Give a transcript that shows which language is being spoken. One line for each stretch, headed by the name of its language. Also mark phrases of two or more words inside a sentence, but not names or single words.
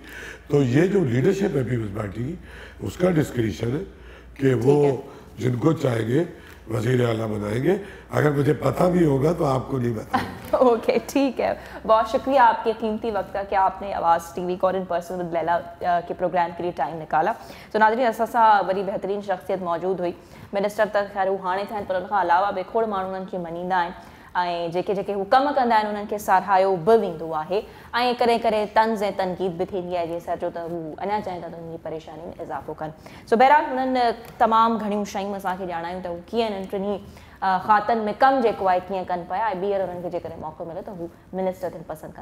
Urdu: تو یہ جو لیڈرشپ ہے پیپلز پارٹی کی اس کا ڈسکریشن ہے کہ وہ جن کو چاہیں گے وزیر اعلیٰ بنائیں گے. اگر مجھے پتہ بھی ہوگا تو آپ کو نہیں بتائیں گے. اوکے ٹھیک ہے. بہت شکریہ آپ کے قیمتی وقت کا کہ آپ نے آواز ٹی وی کو اور ان پرسن ود لیلا کے پروگرام کے لیے ٹائم نکالا.
Sindhi: تو ناظرین اساسا بڑی بہترین شخصیت موجود ہوئی. منسٹر त ख़ैर हू हाणे थियनि पर उनखां अलावा बि खोड़ माण्हू उन्हनि खे मञींदा आहिनि ऐं जेके हू कम कंदा आहिनि उन्हनि खे साराहियो बि वेंदो आहे ऐं कॾहिं कॾहिं तंज़ ऐं तनक़ीद बि थींदी आहे जंहिं सां जो त हू अञा चाहिनि था त उन्हनि जी परेशानी में इज़ाफ़ो कनि. सो बहरहाल हुननि तमामु घणियूं शयूं असांखे ॼाणायूं त हू कीअं इन्हनि टिनी ख़ातनि में कमु जेको आहे कीअं कनि पिया ऐं ॿीहर उन्हनि खे जेकॾहिं मौक़ो मिले त हू मिनिस्टर थियणु पसंदि कंदा.